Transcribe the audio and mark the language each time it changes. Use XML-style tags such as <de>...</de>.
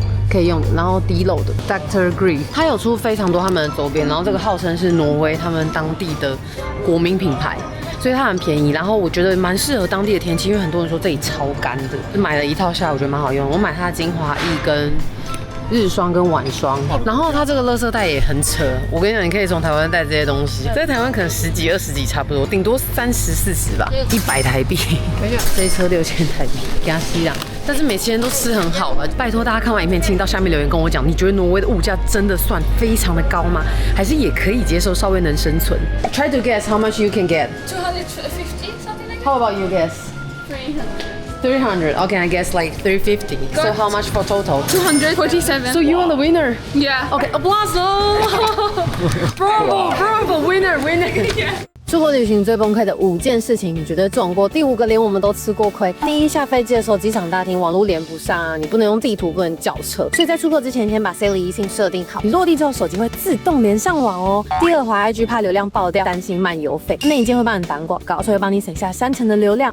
<zh>可以用的，然後滴漏的 Dr. Green， 它有出非常多他們的周邊，然後這個號稱是挪威他們當地的國民品牌，所以它很便宜，然後我覺得蠻適合當地的天氣，因為很多人說這裡超乾的，就買了一套下來，我覺得蠻好用。我買它的精華液跟日霜跟晚霜，然後它這個垃圾袋也很扯，我跟你講，你可以從台灣帶這些東西，在台灣可能10幾20幾差不多，頂多30、40吧，100台幣，這一車6000台幣，給它吸啦。但是每天都吃很好吧？拜託大家看完影片，請到下面留言跟我講，你覺得挪威的物價真的算非常的高嗎？還是也可以接受，稍微能生存 ？</zh> <en>Try to guess how much you can get. 250, something like that. How about you guess? 300. Okay, I guess like 350. So how much for total? 247. So you are the winner. Yeah. Okay, applause! Bravo, bravo, winner, winner.</en> <zh>出國旅行最崩潰的5件事情，你絕對中過。第5個連我們都吃過虧。第一，下飛機的時候機場大廳網絡連不上啊，你不能用地圖，不能叫車，所以在出國之前先把 Sally eSIM 設定好，你落地之後手機會自動連上網哦。第二，滑 IG 怕流量爆掉，擔心漫遊費，內建會幫你擋廣告，所以會幫你省下3成的流量。</zh>